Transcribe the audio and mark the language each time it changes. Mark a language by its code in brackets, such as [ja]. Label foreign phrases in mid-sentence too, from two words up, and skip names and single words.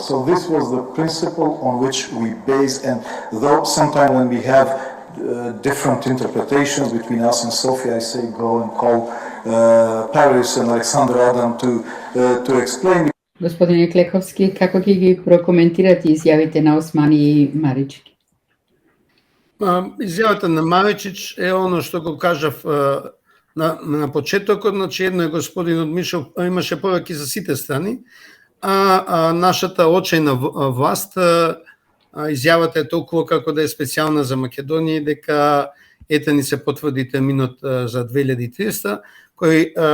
[en] So this was the principle on which we base, and though sometimes when we have different interpretations between us and Sofia, I say go and call Paris and Alexander Adam to explain. [mk] Господине Клековски, како ќе ги прокоментирате изјавите на Османи и Марички? Изјавата на Маричич е оно што го кажав на почетокот, значи едно е господинот Мишел имаше пораки за сите страни, а нашата очајна власт изјавата е толкова како да е специјална за Македонија, дека ете ни се потврди терминот за 2300, кој